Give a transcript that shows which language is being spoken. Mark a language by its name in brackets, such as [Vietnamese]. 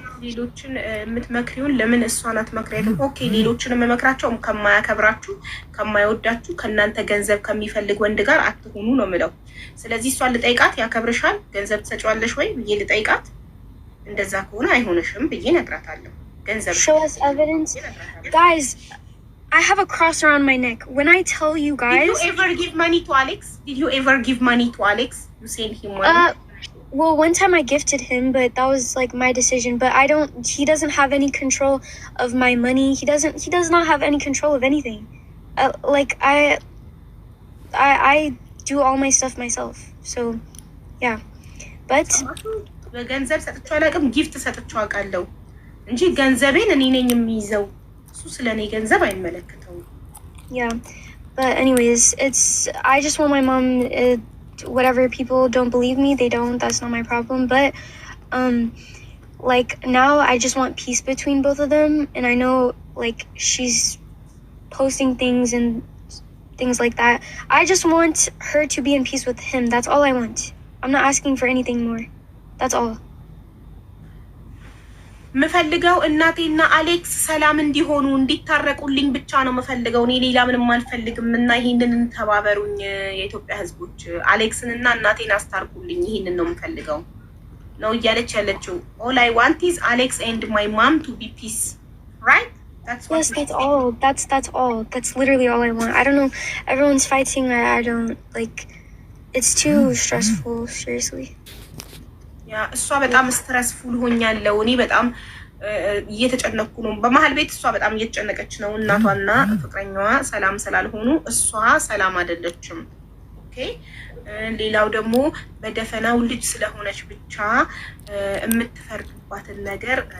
[Amharic] ሌሎችን የምትመክሪውን ለምን እሷን አትመክሪያትም? ኦኬ ሌሎችን የምመክራቸው ከማያከብራችሁ ከማይወዳችሁ ከእናንተ ገንዘብ ከሚፈልግ ወንድ ጋር አትሆኑ ነው የምለው። ስለዚህ እሷን ልጠይቃት፣ ያከብርሻል ገንዘብ ትሰጪዋለሽ ወይ ብዬ ልጠይቃት። እንደዛ ከሆነ አይሆንሽም ብዬ እነግራታለሁ። ገንዘብ [English] show us evidence. Guys, I have a cross around my neck. When I tell you guys... Did you ever give money to Alex? Did you ever give money to Alex? You sent him money? Well, one time I gifted him, but that was like my decision. But he doesn't have any control of my money. He does not have any control of anything. Like I do all my stuff myself. So, yeah. But... [Amharic] ገንዘብ ሰጥቼው አላውቅም። ጊፍት ሰጥቼው አውቃለሁ እንጂ ገንዘቤን እኔ ነኝ የሚይዘው። ስለኔ ገንዘብ አይመለከተውም። [English] Yeah, but anyways, I just want my mom, whatever people don't believe me, they don't, that's not my problem. But like now I just want peace between both of them, and I know like she's posting things and things like that. I just want her to be in peace with him. That's all I want. I'm not asking for anything more. That's all. [Amharic] ምፈልገው እናቴና አሌክስ ሰላም እንዲሆኑ እንዲታረቁልኝ ብቻ ነው ምፈልገው። እኔ ሌላ ምንም አልፈልግም። እና ይሄንን ተባበሩኝ የኢትዮጵያ ሕዝቦች፣ አሌክስንና እናቴን አስታርቁልኝ። ይሄንን ነው ምፈልገው ነው እያለች ያለችው። [English] all I want is Alex and my mom to be peace, right? That's all. That's all. That's literally all I want. I don't know, everyone's fighting. I don't like, it's too stressful, seriously. [Amharic] እሷ በጣም ስትረስፉል ሆኛለሁ። እኔ በጣም እየተጨነኩ ነው። በመሀል ቤት እሷ በጣም እየተጨነቀች ነው። እናቷና ፍቅረኛዋ ሰላም ስላልሆኑ እሷ ሰላም አይደለችም። ኦኬ ሌላው ደግሞ በደፈናው ልጅ ስለሆነች ብቻ የምትፈርዱባትን ነገር